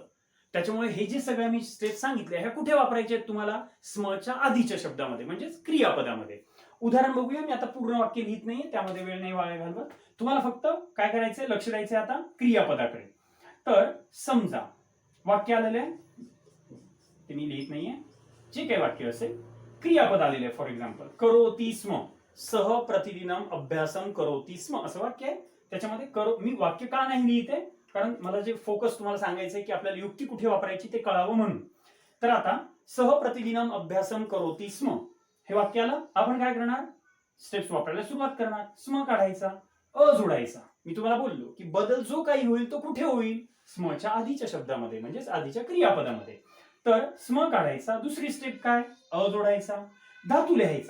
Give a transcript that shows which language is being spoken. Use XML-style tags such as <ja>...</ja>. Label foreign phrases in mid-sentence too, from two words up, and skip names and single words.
<mr>त्याच्यामुळे हे जे सगळ्या मी स्टेप सांगितले ह्या कुठे वापरायचे आहेत तुम्हाला, स्मच्या आधीच्या शब्दामध्ये म्हणजेच क्रियापदामध्ये. उदाहरण बघूया. मी आता पूर्ण वाक्य लिहित नाहीये, त्यामध्ये वेळ नाही वाया घालवत. तुम्हाला फक्त काय करायचंय, लक्ष द्यायचंय आता क्रियापदाकडे. तर समजा वाक्य आलेलं आहे, ते मी लिहित नाहीये, जे काही वाक्य असेल क्रियापद आलेलं आहे.</mr> <en>For example,</en> <sa>करोति स्म, सह प्रतिदिनम अभ्यासम करोति स्म,</sa> <mr>असं वाक्य आहे. त्याच्यामध्ये मी वाक्य का नाही लिहिते, कारण मला जे फोकस तुम्हाला सांगायचंय की आपल्याला युक्ती कुठे वापरायची ते कळावं म्हणून. तर आता</mr> <sa>सह प्रतिदिनम अभ्यासम करोति स्म</sa> <mr>हे वाक्य आलं. आपण काय करणार, स्टेप्स वापरायला सुरुवात करणार. स्म काढायचा, अ जोडायचा. मी तुम्हाला बोललो की बदल जो काही होईल तो कुठे होईल, स्मच्या आधीच्या शब्दामध्ये म्हणजेच आधीच्या क्रियापदामध्ये. तर स्म काढायचा, दुसरी स्टेप काय, अ जोडायचा, धातू लिहायचा.</mr>